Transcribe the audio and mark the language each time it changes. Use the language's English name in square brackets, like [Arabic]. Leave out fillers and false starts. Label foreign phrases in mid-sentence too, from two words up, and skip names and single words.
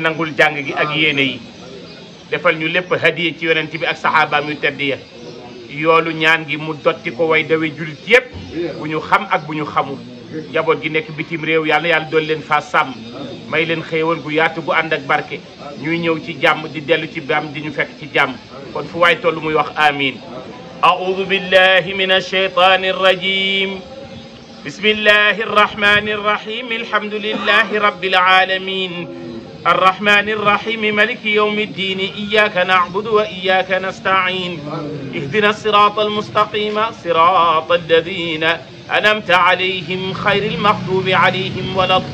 [Wolof] nangul jàng gi ak yéene yi defal ñu lépp hadiya ci yonent bi ak saxaabaam yu tedd ya yoolu ñaan gi mu dotti ko way dawe julit yépp bu ñu xam ak bu ñu xamul njaboot gi nekk bitim réew yàlla dool leen faa sàmm may leen xéewal gu yaatu gu ànd ak barke ñuy ñëw ci jàmm di dellu ci jàmm di ñu fekk ci jàmm kon fu waay toll muy wax amin [Arabic] أعوذ بالله من الشيطان الرجيم بسم الله الرحمن الرحيم الحمد لله رب العالمين الرحمن الرحيم مالك يوم الدين إياك نعبد وإياك نستعين اهدنا الصراط المستقيم صراط الذين أنعمت عليهم خير المغضوب عليهم ولا